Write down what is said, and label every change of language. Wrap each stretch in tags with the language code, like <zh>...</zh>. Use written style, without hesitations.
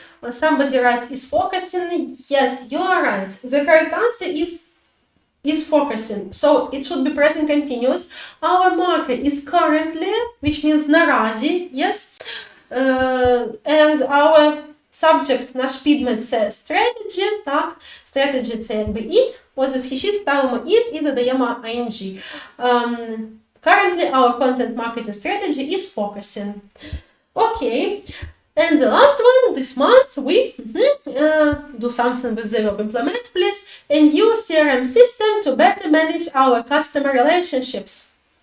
<en>Somebody writes, is focusing? Yes, you are right. The correct answer is focusing. So it should be present continuous. Our marker is currently, which means</en> <uk>наразі,</uk> <en>yes? And our subject,</en> <uk>наш підмет, це strategy, так? Strategy – це якби it, отже, схищить ставимо is і додаємо ing.</uk> <en>Currently, our content marketing strategy is focusing. Okay, and the last one, this month, we do something with the verb implement, please, a new CRM system to better manage our customer relationships.</en>